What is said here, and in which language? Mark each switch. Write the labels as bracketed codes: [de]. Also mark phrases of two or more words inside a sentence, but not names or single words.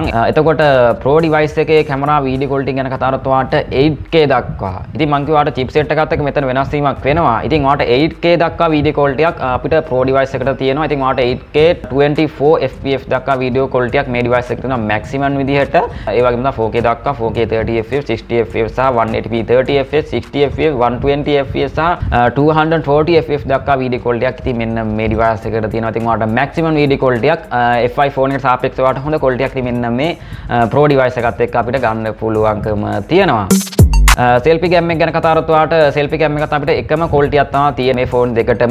[si] එතකොට [en] pro device [si] එකේ කැමරා [en] video quality [si] ගැන කතා කරොත් ඔයාලට 8K දක්වා. ඉතින් මම කිව්වා ඔයාලට chipset එකත් එක්ක මෙතන වෙනස් වීමක් වෙනවා. ඉතින් ඔයාලට 8K දක්වා [en] video quality [si] එකක් අපිට [en] pro device [si] එකට තියෙනවා. ඉතින් ඔයාලට 8K 24 fps දක්වා [en] video quality [si] එකක් මේ device එකට තියෙනවා maximum විදිහට. ඒ වගේම තමයි 4K දක්වා 4K 30 fps 60 fps සහ 180p 30 fps 60 fps 120 fps සහ 240 fps දක්වා [en] video quality [si] එකක් ඉතින් මෙන්න මේ device එකට තියෙනවා. ඉතින් ඔයාලට [en] maximum video quality [si] එකක් f5 ෆෝන් එකට සාපේක්ෂව ඔයාලට හොඳ quality එකක් ඉතින් මෙන්න මේ [en] pro device [si] එකත් එක්ක අපිට ගන්න පුළුවන්කම තියෙනවා. [en] selfie cam [si] එක ගැන කතා කරොත් ඔයාලට [en] selfie cam [si] එකත් අපිට එකම quality එකක් තමයි තියෙන්නේ මේ ෆෝන් දෙකටම.